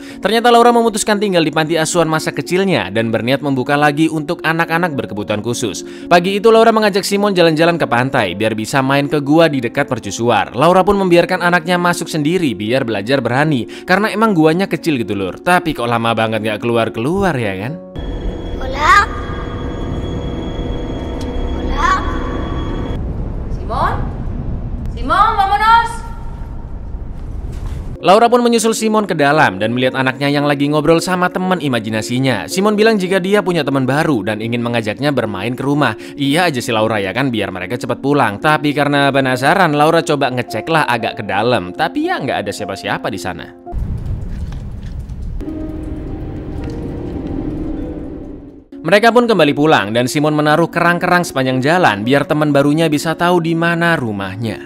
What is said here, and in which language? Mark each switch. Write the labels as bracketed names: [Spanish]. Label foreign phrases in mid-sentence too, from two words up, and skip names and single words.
[Indonesian] Ternyata Laura memutuskan tinggal di panti asuhan masa kecilnya dan berniat membuka lagi untuk anak-anak berkebutuhan khusus. Pagi itu Laura mengajak Simon jalan-jalan ke pantai biar bisa main ke gua di dekat mercusuar. Laura pun membiarkan anaknya masuk sendiri biar belajar berani karena emang guanya kecil gitu lur. Tapi kok lama banget gak keluar-keluar ya kan? [Spanish] Hola. Hola. Simon? Simon, vámonos! [Indonesian] Laura pun menyusul Simon ke dalam dan melihat anaknya yang lagi ngobrol sama teman imajinasinya. Simon bilang jika dia punya teman baru dan ingin mengajaknya bermain ke rumah. Iya aja si Laura ya kan, biar mereka cepat pulang. Tapi karena penasaran, Laura coba ngeceklah agak ke dalam. Tapi ya nggak ada siapa-siapa di sana. Mereka pun kembali pulang dan Simon menaruh kerang-kerang sepanjang jalan biar teman barunya bisa tahu di mana rumahnya.